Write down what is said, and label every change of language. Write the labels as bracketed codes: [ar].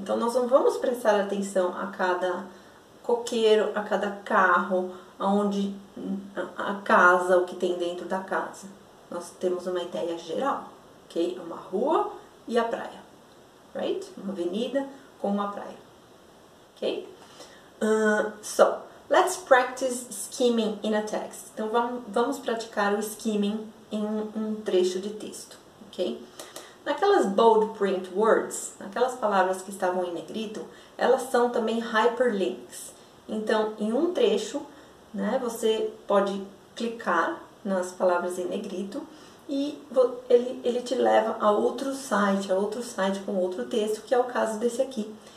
[pt] Então, nós não vamos prestar atenção a cada coqueiro, a cada carro, a casa, o que tem dentro da casa. Nós temos uma ideia geral, ok? Uma rua e a praia, right? Uma avenida com uma praia, ok? [en] So, let's practice skimming in a text. [pt] Então, vamos praticar o skimming em um trecho de texto, ok? Naquelas [en] bold print words, [pt] aquelas palavras que estavam em negrito, elas são também hyperlinks. Então, em um trecho, né, você pode clicar nas palavras em negrito e ele te leva a outro site com outro texto, que é o caso desse aqui.